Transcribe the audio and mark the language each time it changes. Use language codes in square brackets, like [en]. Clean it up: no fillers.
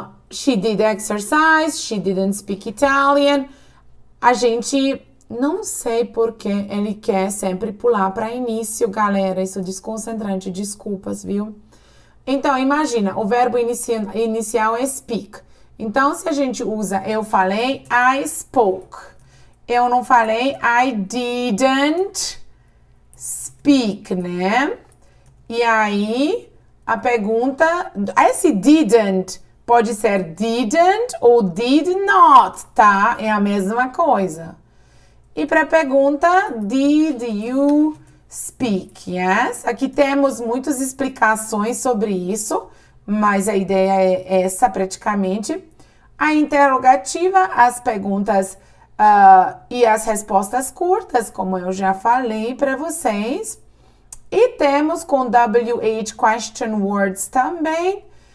[en] She did exercise, she didn't speak Italian. [pt] A gente, não sei porque ele quer sempre pular para início, galera. Isso é desconcentrante, desculpas, viu? Então, imagina, o verbo inicial é speak. Então, se a gente usa eu falei, I spoke. Eu não falei, I didn't speak, né? E aí, a pergunta, esse didn't pode ser didn't ou did not, tá? É a mesma coisa. E para a pergunta, did you speak, yes? Aqui temos muitas explicações sobre isso, mas a ideia é essa praticamente. A interrogativa, as perguntas e as respostas curtas, como eu já falei para vocês. E temos com WH question words também.